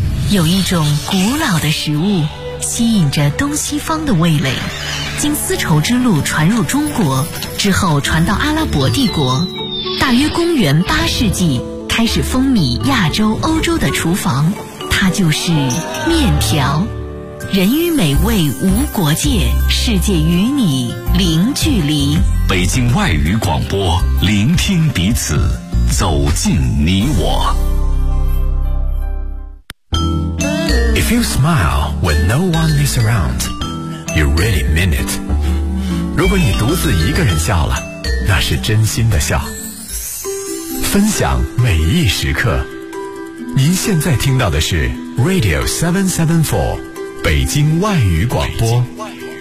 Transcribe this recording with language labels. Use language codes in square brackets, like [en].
[zh] 有一种古老的食物吸引着东西方的味蕾，经丝绸之路传入中国，之后传到阿拉伯帝国，大约公元八世纪开始风靡亚洲、欧洲的厨房，它就是面条。人与美味无国界，世界与你零距离。北京外语广播，聆听彼此，走进你我。 [en] If you smile when no one is around, you really mean it. [zh] 如果你独自一个人笑了，那是真心的笑。分享每一时刻，您现在听到的是 Radio 774北京外语广播。北京外语